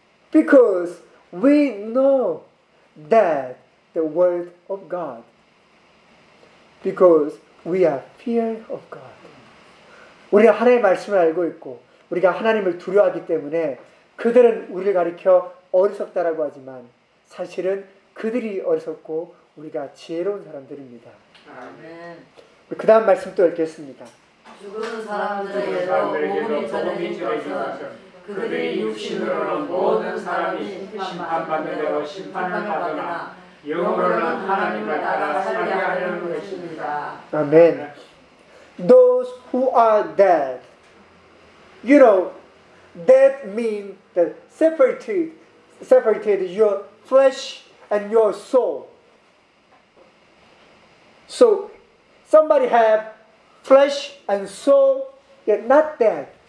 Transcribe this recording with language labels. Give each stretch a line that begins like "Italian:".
English: Because we know that the word of God. Because we are fear of God.
Korean: 우리가 하나님의 말씀을 알고 있고 우리가 하나님을 두려워하기 때문에 그들은 우리를 가리켜 어리석다라고 하지만 사실은 그들이 어리석고 우리가 지혜로운 사람들입니다. 아멘. 그 다음 말씀 또 읽겠습니다. 죽은 사람들에게도 복음이 전해져서 그들이 육신으로는 모든 사람이 심판받는 대로 심판을 받으나 영으로는 하나님을 따라 살게 하려는 것입니다. 아멘.
English: Those who are dead, you know, dead means that separated your flesh and your soul. So, somebody have flesh and soul, yet not dead.